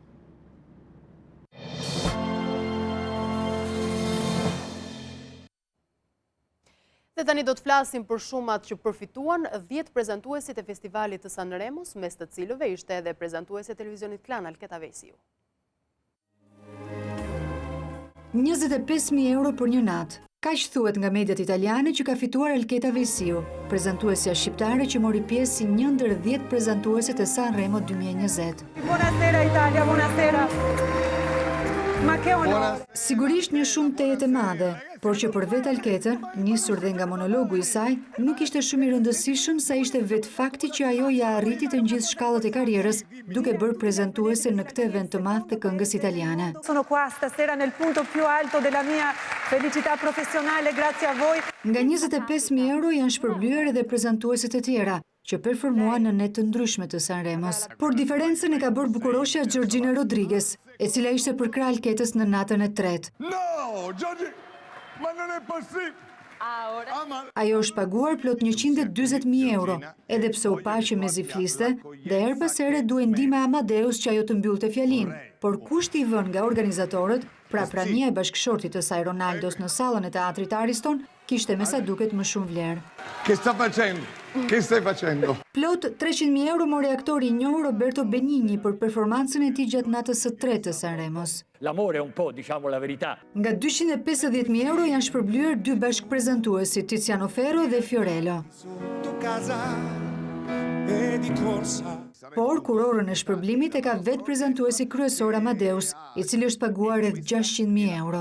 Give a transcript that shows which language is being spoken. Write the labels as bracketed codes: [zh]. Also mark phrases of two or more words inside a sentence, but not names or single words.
[sq] Dhe tani do të flasim për shumat që përfituan 10 prezantuesit e festivalit të Sanremos, mes të cilëve ishte edhe prezantuesi e televizionit Klan Alketa Vesiu. 25.000 euro për një natë. Kaq thuhet nga mediat italiane që ka fituar Alketa Vesiu, prezantuesja shqiptare që mori pjesë si një ndër 10 prezantuesit e Sanremo 2020. [it] Buonasera Italia, buonasera. Ma che onore. [sq] Sigurisht një shumë të jetë e madhe, por që për vetë Alketën, nisur dhe nga monologu i saj, nuk ishte shumë i rëndësishëm sa ishte vetë fakti që ajo ja arriti të gjithë shkallët e karrierës, duke bërë prezantuese në këtë event të madh të këngës italiane. [it] Sono qua stasera nel punto più alto della mia felicità professionale, grazie a voi. [sq] Nga 25.000 euro janë shpërblyer edhe prezantuesit e tjera, që performuan në net të ndryshme të Sanremos. Por diferencën e ka bërë bukurosha Gjorgjina Rodriguez, e cila ishte përkrah Alketës në natën e tretë. [it] No, Gjorgji, ma non è possibile. [sq] Ajo është paguar plot 140.000 euro, edhe pse u pa që mezi fliste, dhe her pas here duhej ndihma e Amadeus që ajo të mbyllte fjalinë. Por kushti i vënë nga organizatorët, pra prania e bashkëshortit të saj Ronaldos në sallën e teatrit Ariston, kishte me sa duket më shumë vlerë. [it] Che sta facendo? Che stai facendo? [sq] Plot 300.000 euro mori aktori i njohur Roberto Benigni për performancën e tij gjatë natës së tretë të Sanremos. [it] L'amore un po', diciamo la verità. [sq] Nga 250.000 euro janë shpërblyer 2 bashkëprezantuesit, Tiziano Ferro dhe Fiorello. Por kurorën e shpërblimit e ka vetë prezantuesi kryesor Amadeus, i cili është paguar rreth 600.000 euro.